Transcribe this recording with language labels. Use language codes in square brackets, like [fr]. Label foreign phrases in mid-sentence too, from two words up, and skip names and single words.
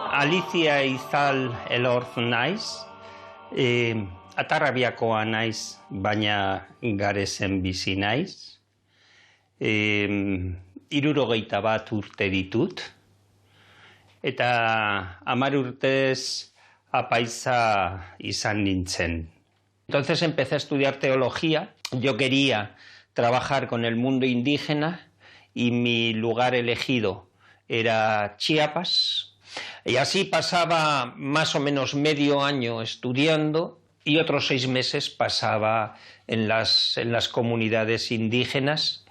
[eu] Alicia izal elorz naiz, atarrabiakoa naiz, baina garezen bizi naiz. 61 urte ditut, eta 10 urtez apaiza izan nintzen. [es] Entonces empecé a estudiar teología. Yo quería trabajar con el mundo indígena y mi lugar elegido era Chiapas. Y así pasaba más o menos medio año estudiando y otros 6 meses pasaba en las comunidades indígenas.